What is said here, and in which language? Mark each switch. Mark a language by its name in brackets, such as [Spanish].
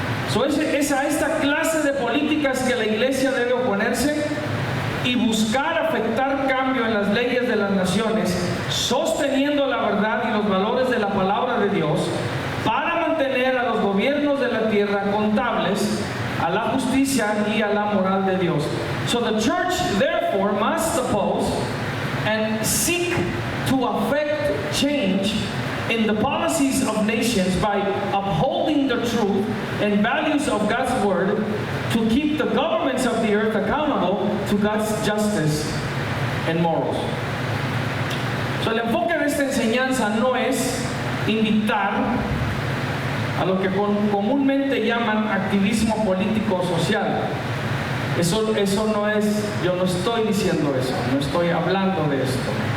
[English] So [Spanish] es a esta clase de políticas que la iglesia debe oponerse y buscar afectar cambio en las leyes de las naciones, sosteniendo la verdad y los valores de la palabra de Dios, para mantener a los gobiernos de la tierra contables a la justicia y a la moral de Dios. [English] So the church therefore must oppose and seek to affect change in the policies of nations by upholding the truth and values of God's word to keep the governments of the earth accountable to God's justice and morals. So [Spanish] el enfoque de esta enseñanza no es invitar a lo que comúnmente llaman activismo político social. Eso no es, yo no estoy diciendo eso, no estoy hablando de esto.